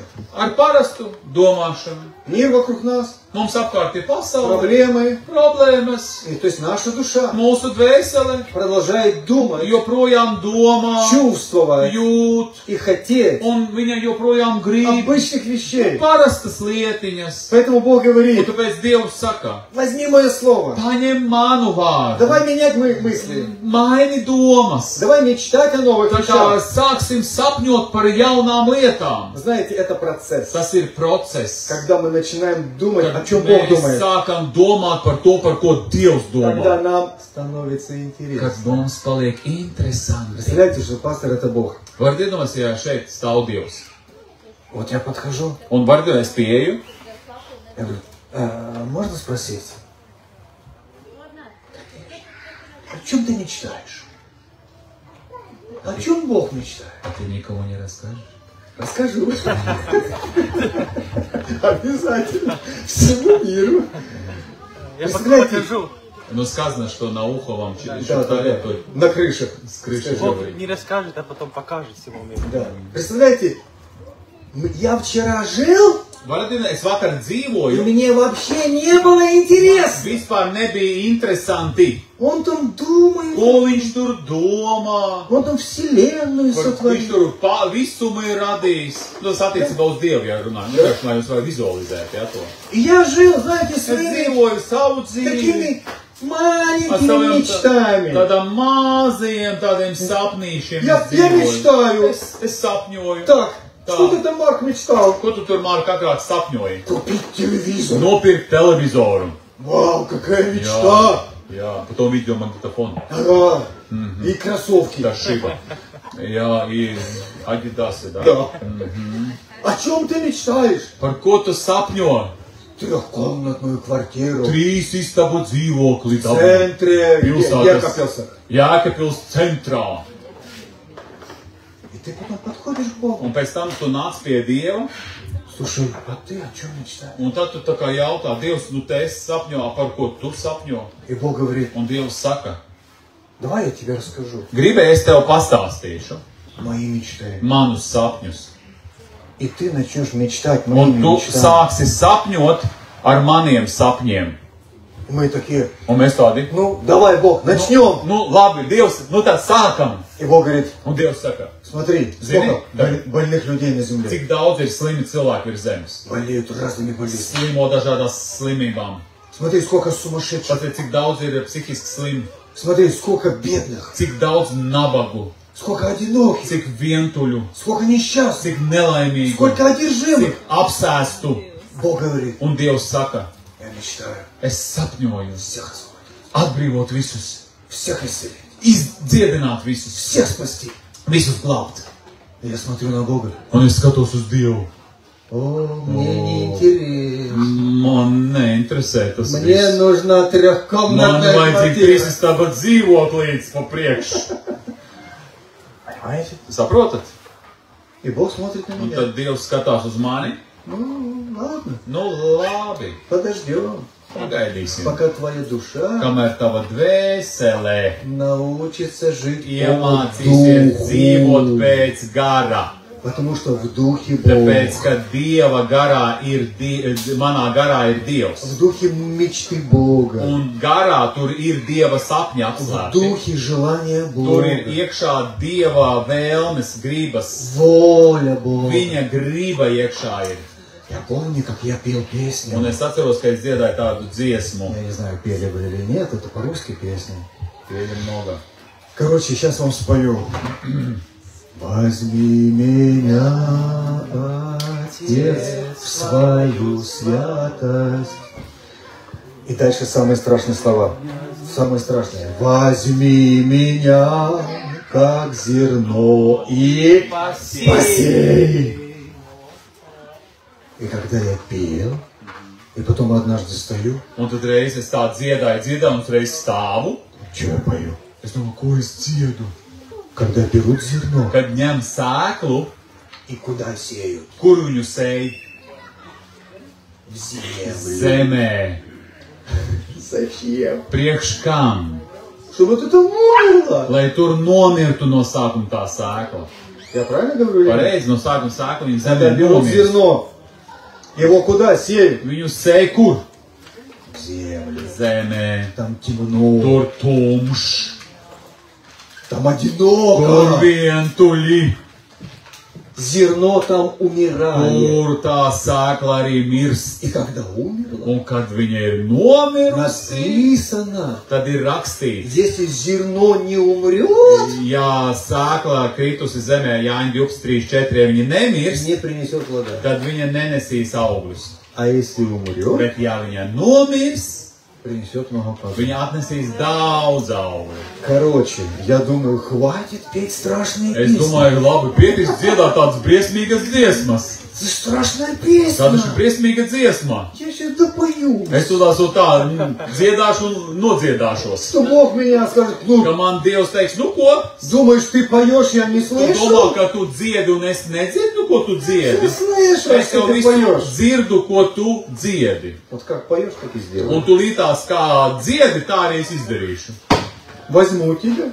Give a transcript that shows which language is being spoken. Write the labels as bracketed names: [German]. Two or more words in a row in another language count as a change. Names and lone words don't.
[Latvian] Ar parastu domāšanu. [Russian] Мир вокруг нас, [Latvian] Mums apkārt ir pasaule, [Russian] проблемы. [Latvian] problēmas, [Russian] И, то есть наша душа [Latvian] mūsu dvēsele [Russian] продолжает думать, [Latvian] joprojām domā, [Russian] чувствовать [Latvian] jūt, [Russian] и хотеть [Latvian] un viņa joprojām grib [Russian] обычных вещей. [Latvian] parastas lietiņas. [Russian] Поэтому Бог [Latvian] Un [Russian] говорит, [Latvian] tāpēc Dievs saka, [Russian] возьми мое слово. [Latvian] paņem manu vārdu, [Russian] Давай менять мои мысли. [Latvian] maini domas. [Russian] Давай мечтать о новых [Latvian] Tā kā [Russian] вещах. [Latvian] sāksim sapņot par jaunām lietām. [Russian] Знаете, это процесс. [Latvian] Tas ir process, [Russian] Когда мы начинаем думать, [Latvian] kad [Russian] о чем Бог [Latvian] mēs [Russian] думает. [Latvian] sākam domāt par to, par ko Dievs [Russian] Тогда [Latvian] domā. [Russian] нам становится [Latvian] Kad [Russian] интересно. [Latvian] mums paliek interesanti. [Russian] Представляете, что пастор это Бог. [Latvian] Varat iedomāties, ja šeit stāv Dievs. [Russian] Вот я подхожу, [Latvian] Un varat es pieeju, [Russian] я говорю, можно спросить, о чем ты мечтаешь? О чем Бог мечтает? [Latvian] a tu [Russian] никому не расскажешь. Расскажу. Обязательно. Всему миру. Я потом Представляете? покажу. Ну, сказано, что на ухо вам через Да, да, шептали, да. то На крышах. с крыши Бог говорит. не расскажет, а потом покажет всему миру. Да. Представляете, я вчера жил, [Latvian] Varat iedomāties, es vakar [Russian] и [Latvian] dzīvoju, [Russian] мне вообще не было интересно. [Latvian] vispār nebija interesanti. [Russian] Он там думает, [Latvian] Ko viņš tur domā? [Russian] он там вселенную [Latvian] Viņš [Russian] сотворил. [Latvian] tur visumu ir radījis. Nu, tas attiecībā uz Dievu, ja runājam. Vienkārši, lai jūs varat vizualizēt, ja, to. [Russian] И я жил, знаете, [Latvian] Es [Russian] своими [Latvian] dzīvoju savu dzīvi. [Russian] такими [Latvian] Ar [Russian] маленькими [Latvian] saviem [Russian] мечтами. [Latvian] tādām mazajiem tādiem sapnīšiem. [Russian] Я [Latvian] es dzīvoju. [Russian] мечтаю. [Latvian] Es sapņoju. [Russian] Так, Да. что ты там, Марк, мечтал? [Latvian] Ko tu tur, Mārk, agrāk sapņoji? [Russian] Купить телевизор. [Latvian] Nopirkt televizoru. [Russian] Вау, какая мечта. Jā, потом видеомагнитофон. Ага. И кроссовки. [Latvian] Tā šiba. Jā, ir aģitāsi, [Russian] да. Да. О чем ты мечтаешь? [Latvian] Par ko tu sapņo? [Russian] Трехкомнатную квартиру. [Latvian] 3 istabu dzīvokli. [Russian] В центре. [Latvian] Pilsētas. Jēkabpilsā. Jēkabpils centrā. [Russian] И ты потом подходишь к Богу. [Latvian] Un pēc tam tu nāc pie Dieva, [Russian] Слушай, а ты о чем мечтаешь? [Latvian] un tad tu tā kā jautā, Dievs, nu te esi sapņo, par ko tu sapņo? [Russian] И Бог говорит, [Latvian] Un Dievs saka, [Russian] давай я тебе расскажу [Latvian] gribēji es tev pastāstīšu [Russian] мои мечты. [Latvian] manus sapņus. [Russian] И ты начнешь мечтать [Latvian] Un [Russian] моими [Latvian] tu [Russian] мечтами. [Latvian] sāksi sapņot ar maniem sapņiem. [Russian] И мы такие, [Latvian] Un mēs tādi, [Russian] ну давай, Бог, начнем. [Latvian] nu labi, Dievs, nu tad sākam. [Russian] И Бог говорит, [Latvian] Un Dievs saka, [Russian] смотри, Зини, сколько да. больных людей на земле. [Latvian] cik daudz ir slimi cilvēki virs zemes. [Russian] Болеют разными болезнями. [Latvian] Slimo dažādās slimībām. [Russian] Смотри, сколько сумасшедших. [Latvian] Pat cik daudz ir psihiski slimi. [Russian] Смотри, сколько бедных. [Latvian] Cik daudz nabagu. [Russian] Сколько одиноких. [Latvian] Cik vientuļu. [Russian] Сколько несчастных. [Latvian] Cik nelaimīgu. [Russian] Сколько одержимых. [Latvian] Cik apsēstu. [Russian] Бог говорит, [Latvian] Un Dievs saka, [Russian] я мечтаю [Latvian] es sapņoju [Russian] всех освободить. [Latvian] atbrīvot visus, [Russian] Всех исцелить. [Latvian] izdziedināt visus, [Russian] Всех спасти. [Latvian] visus glābt. [Russian] И я смотрю на Бога. [Latvian] Un es skatos uz Dievu. [Russian] О, мне не интересно. [Latvian] Man neinteresē tas [Russian] Мне [Latvian] viss. [Russian] нужна [Latvian] Man [Russian] трехкомнатная [Latvian] vajadzīga [Russian] квартира. [Latvian] 3 istaba dzīvoklīds pa priekšu. [Russian] Понимаете? [Latvian] Saprotat? [Russian] И Бог смотрит на [Latvian] Un [Russian] меня. [Latvian] tad Dievs skatās uz mani. [Russian] Ну, ладно, [Latvian] Nu labi, [Russian] подождем, [Latvian] pagaidīsim. [Russian] пока твоя душа [Latvian] Kamēr tava dvēsele [Russian] научится жить по [Latvian] iemācīsies dzīvot [Russian] духу. [Latvian] pēc gara. [Russian] Потому что в духе [Latvian] Tāpēc, [Russian] Бог. [Latvian] ka Dieva garā ir, manā garā ir Dievs. [Russian] В духе мечты Бога. [Latvian] Un garā tur ir Dieva sapņi [Russian] В [Latvian] atslēgti. [Russian] духе желания [Latvian] Tur ir [Russian] Бога. [Latvian] iekšā Dieva vēlmes, gribas. [Russian] Воля Бога. [Latvian] Viņa griba iekšā ir. [Russian] Я помню, как я пел песни. [Latvian] Un es atceros, ka es dziedāju tādu dziesmu. [Russian] Я не знаю, пели вы или нет, это по-русски песня. [Latvian] Tie ir много. [Russian] Короче, сейчас вам спою. Возьми меня, Отец, в свою святость. И дальше самые страшные слова. Самые страшные. Возьми меня, как зерно, и посей. И когда я пел, и потом однажды стою, [Latvian] Un tad reiz es tā dziedāju, un reiz stāvu. [Russian] что я пою? [Latvian] Es domāju, ko es dziedu? [Russian] Когда берут зерно, [Latvian] Kad ņem sēklu, [Russian] и куда сеют? [Latvian] kur viņu sēj [Russian] В землю. [Latvian] zemē. [Russian] Зачем? [Latvian] Priekš kam? [Russian] Чтобы вот это умерло. [Latvian] Lai tur nomirtu no sākuma tā sēkla. [Russian] Я правильно говорю? или нет? [Latvian] Pareizi, no sākuma sēkla viņa [Russian] Когда [Latvian] zemē [Russian] берут [Latvian] nomirst. [Russian] зерно, его куда сеют? [Latvian] Viņu sēj kur? [Russian] В землю. [Latvian] Zemē. [Russian] Там темно, [Latvian] Tur tumšs, [Russian] там [Latvian] tur [Russian] одиноко. [Latvian] vientuļi, [Russian] Зерно там умирает. [Latvian] tur tā sēkla arī mirst. [Russian] И когда умерло, [Latvian] Un kad viņa ir nomirusi, [Russian] написано, [Latvian] tad ir rakstīts, [Russian] если зерно не умрет, [Latvian] ja sēkla kritusi zemē, Jāņa 12.3.4, ja viņa nemirs, [Russian] не принесет плода. [Latvian] tad viņa nenesīs augļus. [Russian] А если умрет, [Latvian] Bet ja viņa nomirs, [Russian] принесет много плода. [Latvian] viņa atnesīs daudz augļu. [Russian] Короче, я думаю, хватит петь страшные [Latvian] Es [Russian] песни. [Latvian] domāju, labi, pietiks dziedāt tādas briesmīgas dziesmas. [Russian] Это страшная [Latvian] Tā [Russian] песня. [Latvian] taču ir briesmīga dziesma. [Russian] Я сейчас допою. [Latvian] Es to tā dziedāšu un nodziedāšos. [Russian] Что Бог меня скажет, ну, [Latvian] Ka man Dievs teiks, nu ko? [Russian] думаешь, ты поешь, я не [Latvian] Tu domā, [Russian] слышу? [Latvian] ka tu dziedi un es nedzirdu, ko tu [Russian] Я [Latvian] dziedi. [Russian] слышу, [Latvian] Es [Russian] что [Latvian] jau [Russian] ты [Latvian] visu [Russian] поешь. [Latvian] dzirdu, ko tu dziedi. [Russian] Вот как поешь, так и [Latvian] Un [Russian] сделай. [Latvian] tu lītās kā dziedi, tā arī es izdarīšu. [Russian] Возьму тебя